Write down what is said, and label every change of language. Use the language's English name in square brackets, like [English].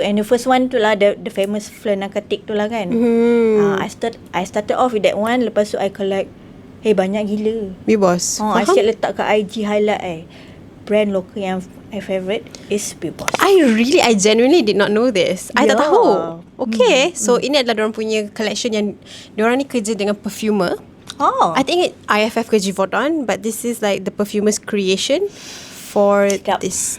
[English] And the first one tu lah, the famous Fleur Narcotic [Malay] tu lah kan. [English] I started off with that one. [Malay] Lepas tu I collect banyak gila Bubos. I siap letak kat IG highlight brand local yang [English] my favourite is Bubos. I genuinely did not know this. [Malay] I tak tahu. Okay. So ini adalah diorang punya collection yang diorang ni kerja dengan perfumer. [English] I think IFF ke Givaudan, but this is like the perfumer's creation for this.